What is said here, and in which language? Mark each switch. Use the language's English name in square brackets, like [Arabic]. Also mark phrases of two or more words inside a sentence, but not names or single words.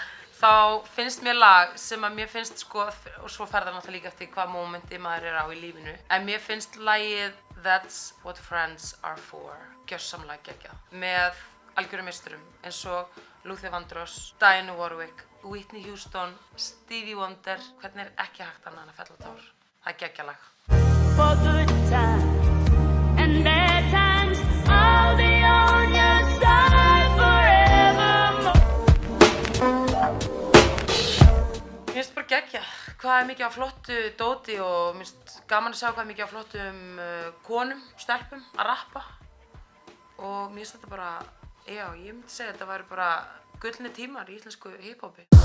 [Icelandic] Þá finnst mér lag sem að mér finnst, sko, og svo fer það náttúrulega líka eftir hvað mómenti maður er á í lífinu. En mér finnst lagið That's What Friends Are For gjörsamlega geggjað. Með algjörum meisturum eins og Luther Vandross, Dionne Warwick, Whitney Houston, Stevie Wonder. Hvernig er ekki hægt annað en að fella tár? Það er geggjað lag. [English] For good times and bad times, I'll be on your side forevermore. [Icelandic] Mér finnst bara geggjað hvað er mikið á flottu dóti og mér finnst gaman að sjá hvað er mikið á flottum konum, stelpum að rappa. Og mér finnst þetta bara, já, ég myndi segja að þetta væri bara gullni tímar í íslensku hip-hopi.